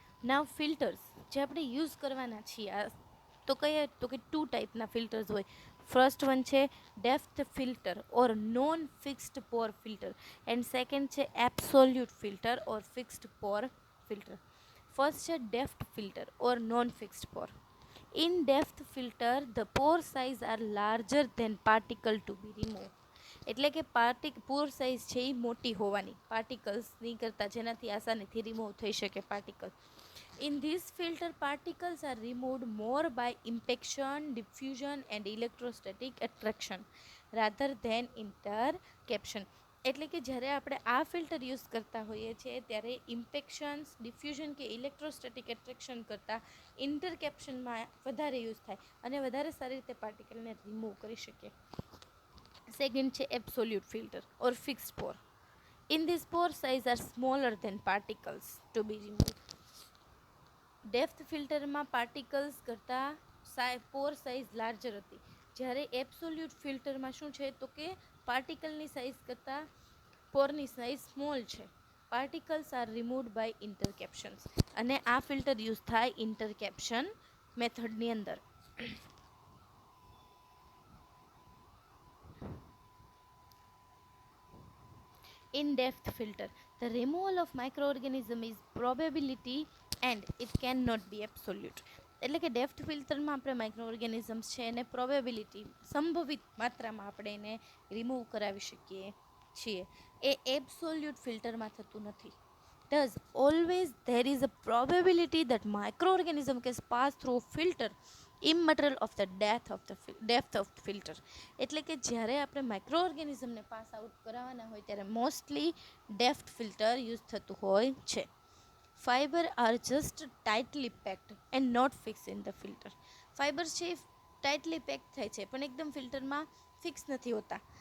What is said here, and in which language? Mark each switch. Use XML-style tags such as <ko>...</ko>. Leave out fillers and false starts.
<gu>નાવ filters જે આપણે use કરવાના છીએ તો કયા તો કે 2 ટાઈપના ફિલ્ટર્સ હોય.</gu> <en>First one છે depth filter or non fixed pore filter and second છે absolute filter or fixed pore filter. First છે depth filter or non fixed pore. In depth filter the pore size are larger than particle to be removed.</en> <gu>એટલે કે પોર size છે એ મોટી હોવાની પાર્ટિકલ્સની કરતાં જેનાથી આસાનીથી રિમૂવ થઈ શકે particle.</gu> <en>In this filter particles are removed more by impaction, diffusion and electrostatic attraction rather than intercaption.</en> <gu>એટલે કે જ્યારે આપણે આ ફિલ્ટર યુઝ કરતા હોઈએ છીએ ત્યારે ઇમ્પેક્શન્સ, ડિફ્યુઝન કે ઇલેક્ટ્રોસ્ટેટિક એટ્રેક્શન કરતાં ઇન્ટરકેપ્શનમાં વધારે યુઝ થાય અને વધારે સારી રીતે પાર્ટિકલને રિમૂવ કરી શકીએ.</gu> <en>Second છે absolute filter or fixed pore. In this pore size are smaller than particles to be remove.</en> <gu>Depth ફિલ્ટરમાં પાર્ટિકલ્સ કરતાં પોર સાઇઝ લાર્જર હતી, જ્યારે એબ્સોલ્યુટ ફિલ્ટરમાં શું છે તો કે પાર્ટિકલની સાઇઝ કરતાં પોરની સાઇઝ સ્મોલ છે.</gu> <en>particles are removed by interceptions</en> <gu>અને આ ફિલ્ટર યુઝ થાય ઇન્ટરકેપ્શન મેથડની અંદર.</gu> <en>In depth filter the removal of microorganism is probability and it cannot be absolute.</en> <gu>એટલે કે ડેપ્થ ફિલ્ટરમાં આપણે માઇક્રો ઓર્ગેનિઝમ્સ છે એને પ્રોબેબિલિટી સંભવિત માત્રામાં આપણે એને રિમૂવ કરાવી શકીએ છીએ. એ એબ્સોલ્યુટ ફિલ્ટરમાં થતું નથી.</gu> <en>Thus, always there is a probability that microorganism can pass through filter immaterial of the depth of the filter.</en> <gu>એટલે કે જ્યારે આપણે માઇક્રો ઓર્ગેનિઝમને પાસ આઉટ કરાવવાના હોય ત્યારે મોસ્ટલી ડેપ્થ ફિલ્ટર યુઝ થતું હોય છે.</gu> <en>Fibre are just tightly packed and not fix in the filter.</en> <gu>Fibre છે ટાઇટલી પેક થાય છે પણ એકદમ ફિલ્ટરમાં ફિક્સ નથી હોતા.</gu>